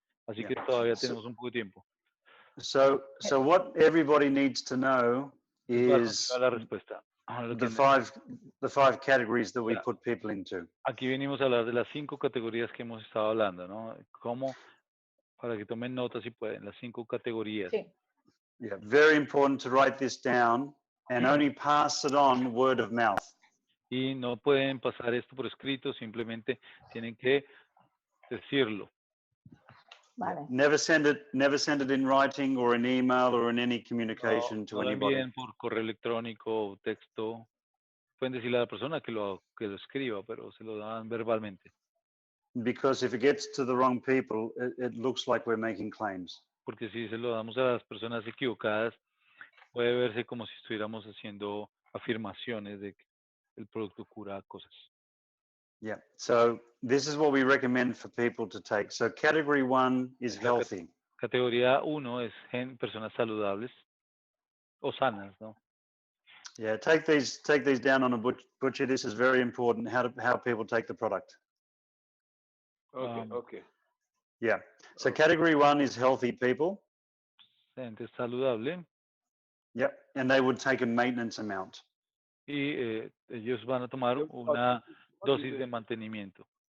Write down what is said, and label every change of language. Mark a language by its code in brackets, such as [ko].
[es] Así que todavía tenemos un poco de tiempo. [en] So what everybody needs to know is [es] la respuesta. [en] the five categories that we put people into. [es] Aquí venimos a hablar de las 5 categorías que hemos estado hablando, ¿no? Cómo, para que tomen notas si pueden, las 5 categorías. Sí. [en] Yeah, very important to write this down and only pass it on word of mouth. [es] Y no pueden pasar esto por escrito, simplemente tienen que decirlo. Vale. [en] Never send it in writing or an email or in any communication to anybody. [es] No lo envíen por correo electrónico o texto. Pueden decirle a la persona que lo escriba, pero se lo dan verbalmente. [en] Because if it gets to the wrong people, it looks like we're making claims. [es] Porque si se lo damos a las personas equivocadas, puede verse como si estuviéramos haciendo afirmaciones de que el producto cura cosas. [en] Yeah. So this is what we recommend for people to take. So category 1 is healthy. [es] Categoría 1 es personas saludables o sanas, ¿no? [en] Yeah. Take these down on a butcher. This is very important. How people take the product. Okay. Yeah. So category 1 is healthy people. [es] Gente saludable. [en] Yep. And they would take a maintenance amount. [es] Y ellos van a tomar una dosis de mantenimiento.